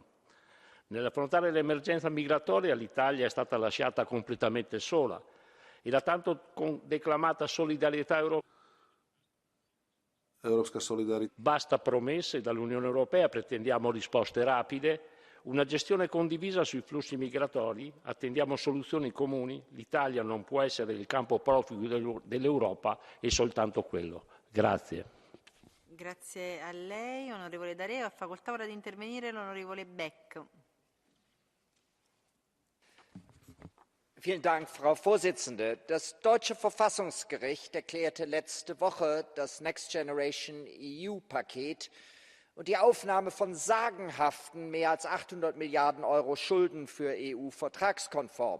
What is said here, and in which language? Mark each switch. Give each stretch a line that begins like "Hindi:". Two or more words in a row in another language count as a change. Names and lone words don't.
Italian: Nell'affrontare l'emergenza migratoria l'Italia è stata lasciata completamente sola e la tanto declamata solidarietà europea basta promesse dall'Unione Europea, pretendiamo risposte rapide, una gestione condivisa sui flussi migratori, attendiamo soluzioni comuni, l'Italia non può essere il campo proficuo dell'Europa e soltanto quello. Grazie. Grazie a lei, onorevole Daré. Ha facoltà ora di intervenire l'onorevole Beck.
German: Vielen Dank, Frau Vorsitzende. Das deutsche Verfassungsgericht erklärte letzte Woche das Next Generation EU-Paket und die Aufnahme von sagenhaften mehr als 800 Milliarden Euro Schulden für EU vertragskonform.